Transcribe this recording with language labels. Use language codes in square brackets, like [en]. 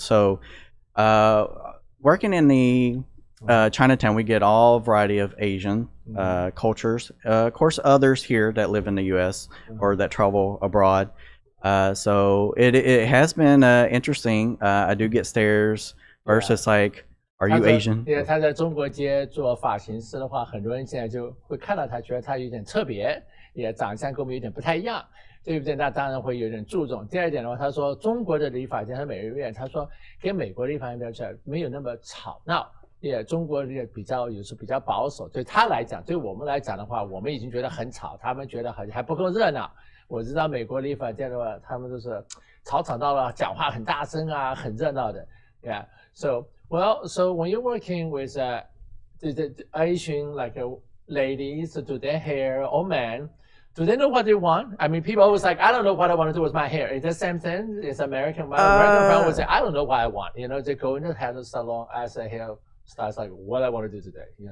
[en] So working in the Chinatown, we get all variety of Asian cultures. Of course, others here that live in the U.S. or that travel abroad. So it has been interesting. I do get stares. First, it's like, are you Asian? [zh] 对，他在中国街做发型师的话，很多人现在就会看到他，觉得他有点特别，也长相跟我们有点不太一样，对不对？那当然会有点注重。第二点的话，他说中国的理发店和美容院，他说跟美国理发店比起来没有那么吵闹。中国也有时比较保守，对他来讲，对我们来讲的话，我们已经觉得很吵，他们觉得还不够热闹。我知道美国理发店的话，他们都是吵到了，讲话很大声啊，很热闹的。 [en] Yeah. So when you're working with the Asian ladies to do their hair or men, do they know what they want? I mean, people always like, I don't know what I want to do with my hair. Is the same thing? It's American. American friend would say, I don't know what I want. They go into the hair salon as a hair stylist, like what I want to do today.